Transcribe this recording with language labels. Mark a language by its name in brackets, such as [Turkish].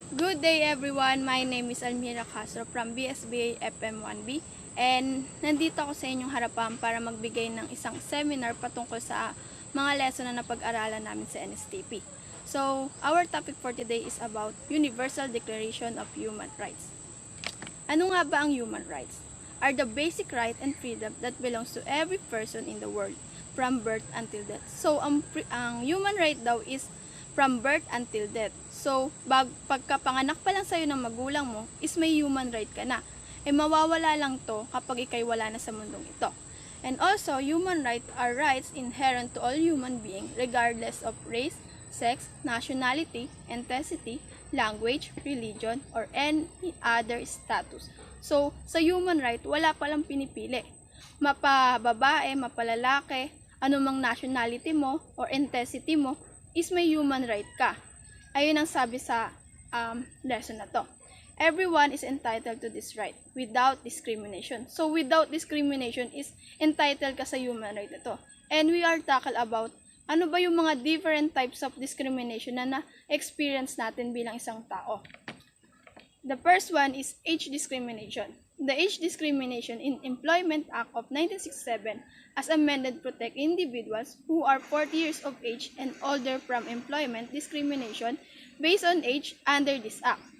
[English] Good day everyone, my name is Almira Castro from BSBA FM1B [Filipino] and nandito ako sa inyong harapan para magbigay ng isang seminar patungkol sa mga lesson na napag-aralan namin sa NSTP. [English] So, our topic for today is about Universal Declaration of Human Rights. [Filipino] Ano nga ba ang [English] human rights? Are the basic right and freedom that belongs to every person in the world from birth until death. [Filipino] So, ang human right daw is from birth until death. So, pagkapanganak pa lang sa'yo ng magulang mo, is may human right ka na. Mawawala lang to kapag ikay wala na sa mundong ito. [English] And also, human rights are rights inherent to all human beings regardless of race, sex, nationality, ethnicity, language, religion, or any other status. [Filipino] So, sa human right, wala palang pinipili. Mapababae, mapalalaki, anumang nationality mo or ethnicity mo, is may human right ka. Ayun ang sabi sa lesson na to. [English] Everyone is entitled to this right without discrimination. [Filipino] So, [English] without discrimination is entitled [Filipino] ka sa human right na to. [English] And we are tackle about [Filipino] ano ba yung mga different types of discrimination na na-experience natin bilang isang tao. [English] The first one is age discrimination. The Age Discrimination in Employment Act of 1967 as amended protect individuals who are 40 years of age and older from employment discrimination based on age under this act.